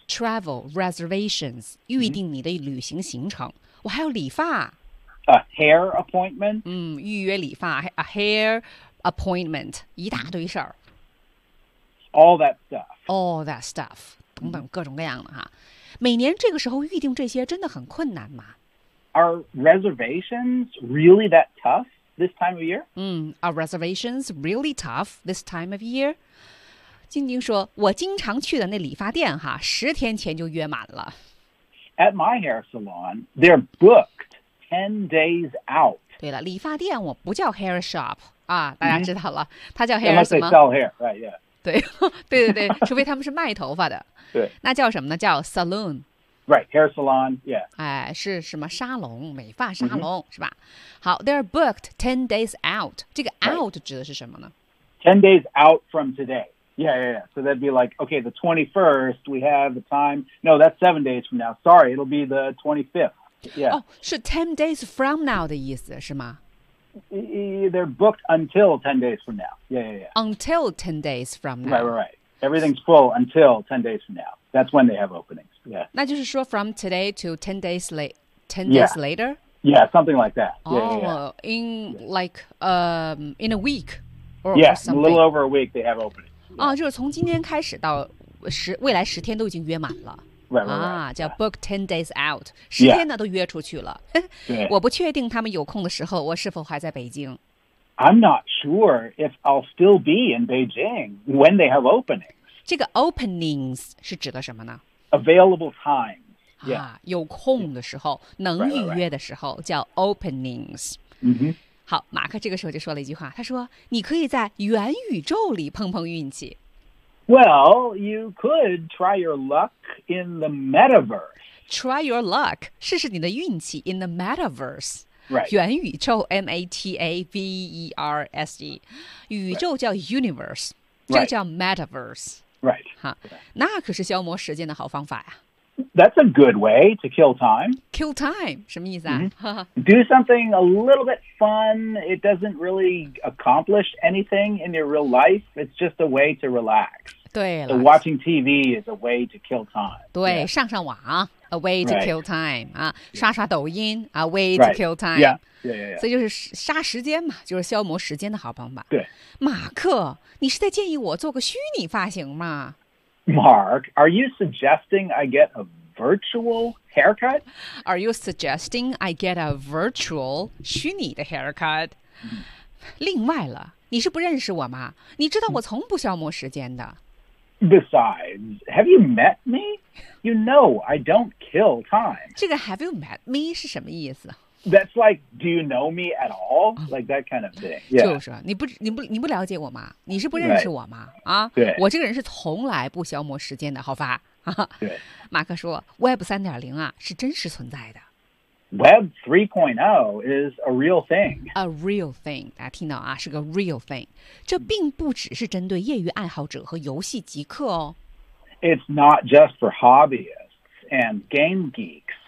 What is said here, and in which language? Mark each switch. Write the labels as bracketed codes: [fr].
[en] Travel reservations， [zh] 预定你的旅行行程。我还有理发 [en] ，a hair appointment。 [zh] 嗯，预约理发 ， [en] a hair appointment， [zh] 一大堆事儿。 [en] All that stuff. All that stuff， [zh] 等等各种各样的哈。每年这个时候预定这些真的很困难吗 [en] ？Are reservations really that tough this time of year？嗯 ，Are reservations really tough this time of year？ [zh] 晶晶说，我经常去的那理发店哈，十天前就约满了。 [en] At my hair salon, they're booked 10 days out. [zh] 对了，理发店我不叫 [en] hair shop [zh] 啊，大家知道了，它叫 hair 什么 [en] ？Unless they sell hair, right? Yeah. [zh] 对，对对对，除非他们是卖头发的。对。那叫什么呢？叫 salon. [en] Right, hair salon. Yeah. [zh] 哎，是什么沙龙？美发沙龙、mm-hmm. 是吧？好 ， [en] they're booked 10 days out. [zh] 这个 out、 [en] right. [zh] 指的是什么呢 [en] ？10 days out from today. Yeah, yeah, yeah. So that'd be like, okay, the 21st, we have the time. No, that's 7 days from now. Sorry, it'll be the 25th. Yeah. Oh, 是 10 days from now [zh] 的意思是吗 [en] They're booked until 10 days from now. Yeah, yeah, yeah. Until 10 days from now. Right, right, right. Everything's full until 10 days from now. That's when they have openings. Yeah. [zh] 那就是说 [en] from today to 10 days, 10 days later? Yeah, something like that. Yeah, oh, yeah, yeah. In like, in a week or, yeah, or something. Yeah, a little over a week they have openings. [zh] 哦，就是从今天开始到未来十天都已经约满了 [en] right, right, right, [zh] 啊，叫 [en] book 10 days out， [zh] 十天呢、 [en] yeah. [zh] 都约出去了。我不确定他们有空的时候我是否还在北京。 [en] I'm not sure if I'll still be in Beijing when they have openings。 [zh] 这个 openings 是指的什么呢 [en] ？Available time、yeah. [zh] 啊，有空的时候、yeah. 能预约的时候 [en] right, right, right. [zh] 叫 openings。 [en] Mm-hmm. [zh] 好，马克这个时候就说了一句话，他说：“你可以在元宇宙里碰碰运气。” [en] Well, you could try your luck in the metaverse. Try your luck, [zh] 试试你的运气 [en] in the metaverse. Right. [zh] 元宇宙 metaverse， 宇宙叫 universe， [en] right. [zh] 这个叫 metaverse. [en] Right. [zh] 哈，那可是消磨时间的好方法呀。 [en] That's a good way to kill time. Kill time, [zh] 什么意思啊、 [en] mm-hmm. Do something a little bit fun. It doesn't really accomplish anything in your real life. It's just a way to relax. [zh] 对了、 [en] so、Watching TV is a way to kill time. [zh] 对、 [en] yeah. [zh] 上上网 [en] A way to kill time、 right. [zh] 刷刷抖音 [en] A way to kill time、 right. yeah. Yeah, yeah, yeah. [zh] 所以就是杀时间嘛就是消磨时间的好方法对马克你是在建议我做个虚拟发型吗 [en] Mark, are you suggesting I get a virtual haircut? Are you suggesting I get a virtual [zh] 虚拟的 [en] haircut? [zh] 另外了，你是不认识我吗？你知道我从不消磨时间的。 [en] Besides, have you met me? You know I don't kill time. [zh] 这个 have you met me 是什么意思？ [en] That's like, do you know me at all? Like that kind of thing.、Yeah. [zh] 就是你不了解我吗？你是不认识我吗？ [en] Right. [zh] 啊，对，我这个人是从来不消磨时间的，好吧？对，马克说 ，Web 3.0 啊是真实存在的。 [en] Web 3.0 is a real thing. A real thing， [zh] 大家听到啊，是个 [en] real thing。 [zh] 这并不只是针对业余爱好者和游戏极客哦。 [en] It's not just for hobbyists and game geeks.